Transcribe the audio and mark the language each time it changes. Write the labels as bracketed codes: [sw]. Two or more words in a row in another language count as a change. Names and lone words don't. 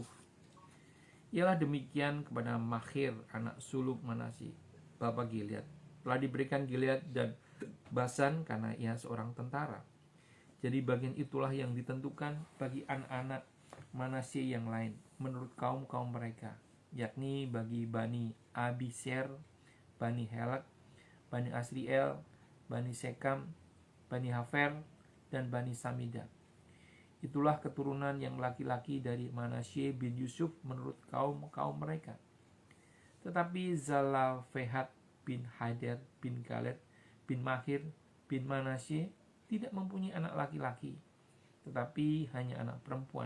[id] Ialah demikian kepada Makhir, anak sulung Manasye, bapa Gilead. Telah diberikan Gilead dan Basan karena ia seorang tentara. Jadi bagian itulah yang ditentukan bagi anak-anak Manasye yang lain menurut kaum-kaum mereka, yakni bagi Bani Abiser, Bani Helek, Bani Asriel, Bani Sekam, Bani Hafer, dan Bani Samida. Itulah keturunan yang laki-laki dari Manasye bin Yusuf menurut kaum-kaum mereka. Tetapi Zalafehat bin Hader bin Galed bin Makhir bin Manasye tidak mempunyai anak laki-laki, tetapi hanya anak perempuan.